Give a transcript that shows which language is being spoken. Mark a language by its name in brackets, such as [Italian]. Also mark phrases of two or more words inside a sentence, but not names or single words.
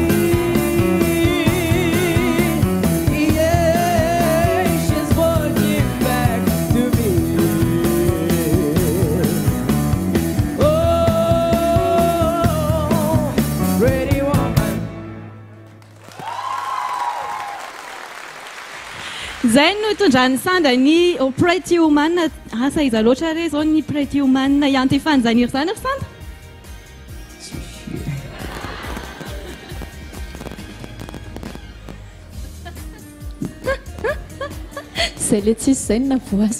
[English] Yeah, she's walking back to me. Oh, pretty woman. [Malagasy] Zay no itondrany Sanda ny Pretty Woman. Asa iza loatra re zao ny Pretty Woman ianty fanjaniry zany ry Sanda? Zay le tsisy zay no navoazo.